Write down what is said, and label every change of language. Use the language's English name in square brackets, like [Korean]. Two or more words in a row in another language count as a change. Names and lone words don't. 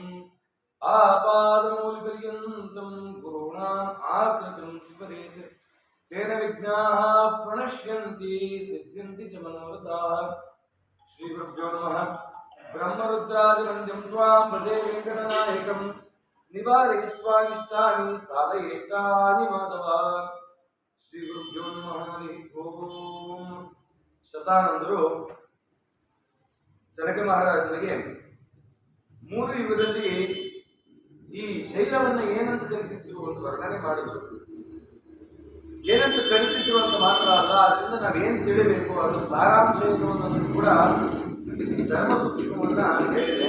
[Sanskrit] आपादमूलपर्यन्तं गुरूणाम् आकृतिं स्मरेत् तेन विघ्नाः प्रणश्यन्ति सिद्ध्यन्ति च मनोरथाः। श्रीगुरुभ्यो नमः। ब्रह्मरुद्रादिवन्द्यं त्वां भजे वेङ्कटनायकं निवारयस्वानिष्टानि साधयेष्टानि माधव। श्रीगुरुभ्यो नमः। हरि ओಂ। [Kannada] ಶತಾನಂದರು ಜನಕ ಮಹಾರಾಜನಿಗೆ ಮೂರು ಯುಗದಲ್ಲಿ ಈ ಶೈಲವನ್ನು ಏನಂತ ಕರೀತಿದ್ರು ಅಂತ ವರ್ಣನೆ ಮಾಡಿದ್ರು. ಏನಂತ ಕರೀತಿದ್ರು ಅಂತ ಮಾತ್ರ ಅಲ್ಲ, ಅದರಿಂದ ನಾವೇನು ತಿಳಿಬೇಕು, ಅದರ ಸಾರಾಂಶ ಏನು ಅನ್ನೋದನ್ನು ಕೂಡ ಧರ್ಮ ಸೂಕ್ಷ್ಮವನ್ನ ಹೇಳಿದೆ.